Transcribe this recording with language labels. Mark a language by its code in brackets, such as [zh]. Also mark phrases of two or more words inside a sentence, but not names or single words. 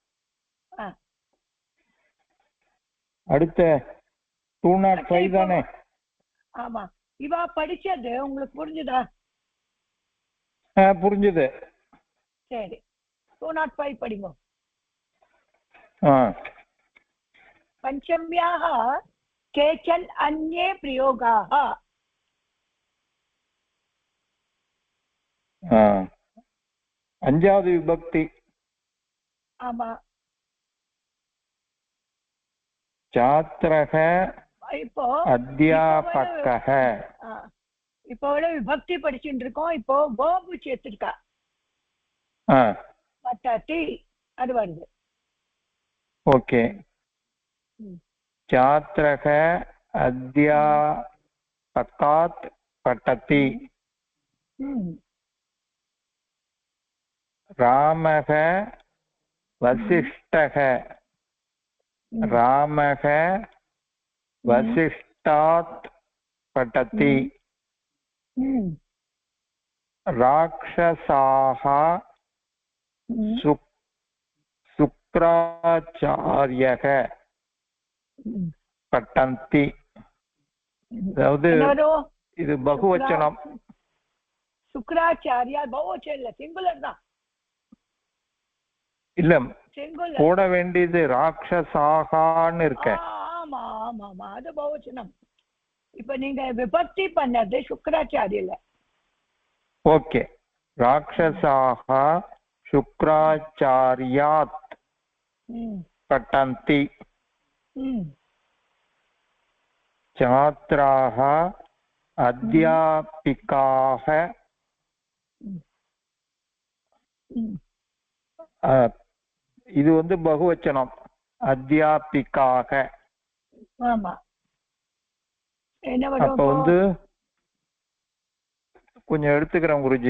[ta] அடுத்த 205 தானே? ஆமா. இவா படிச்சது உங்களுக்கு புரிஞ்சுதா? புரிஞ்சுது. சரி, 205 படிங்க. [sa] பஞ்சம்யாः केचन अन्ये प्रयोगाः. [ta] அஞ்சாவது விபக்தி. ஆமா. छात्रः இப்போ அத்தியாபகः. இப்போ விபக்தி படிச்சுட்டு இருக்கோம். இப்போ வேர்பு சேர்த்திருக்கா. பட்டதி அது வருது. ஓகே. [sa] छात्रः अध्यापकात् पठति. रामः वसिष्ठः. रामः वसिष्ठात् पठति. राक्षसाः शुक्राचार्यः பட்டந்தி. [ta] அதாவது இது பகுவச்சனம். சுக்ராச்சாரியா பகுவச்சனம் இல்ல, சிங்குலர் தான். இல்ல, போட வேண்டியது ராட்சசாகான்னு இருக்க. ஆமா ஆமா ஆமா, அது பகுவச்சனம். இப்ப நீங்க விபக்தி பண்ணது சுக்ராச்சாரியல. [sa] ஓகே. राक्षसाः शुक्राचार्यात् पठन्ति. छात्राः अध्यापिकाः. [ta] இது வந்து பகுவச்சனம். அத்தியாபிகாக. ஆமா. அப்ப வந்து கொஞ்சம் எடுத்துக்கிறேன் குருஜி.